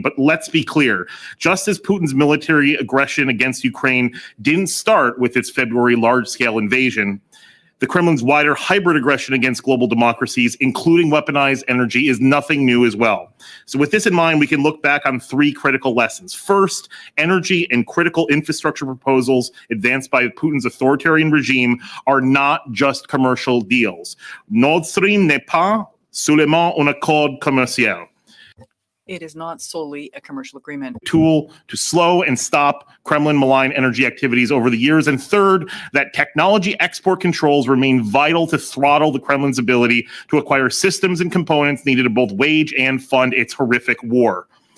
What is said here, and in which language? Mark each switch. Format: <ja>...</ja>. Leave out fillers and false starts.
<en>But let's be clear, just as Putin's military aggression against Ukraine didn't start with its February large-scale invasion, the Kremlin's wider hybrid aggression against global democracies, including weaponized energy, is nothing new as well. So with this in mind, we can look back on 3 critical lessons. First, energy and critical infrastructure proposals advanced by Putin's authoritarian regime are not just commercial deals.</en> <fr>Nord Stream n'est pas seulement un accord commercial.</fr> <en>It is not solely a commercial agreement. Tool to slow and stop Kremlin malign energy activities over the years. And third, that technology export controls remain vital to throttle the Kremlin's ability to acquire systems and components needed to both wage and fund its horrific war.</en>